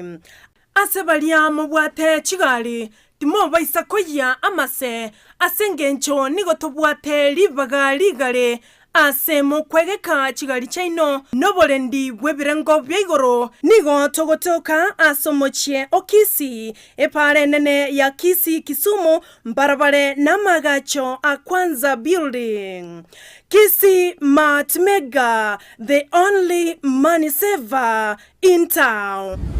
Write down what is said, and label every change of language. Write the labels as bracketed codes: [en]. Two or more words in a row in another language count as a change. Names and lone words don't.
[guz] Asebalia mobwate chigali timo baisa koya amase asengencho nigotobuate libaga ligale asemo kwegeka chigali chaino nobolendi bwebirengo byaigoro nigo togotoka asomochie okisi epare nene ya kisi Kisumu mbarabare namagacho akwanza building. [en] Kisi Mart Mega, the only money saver in town.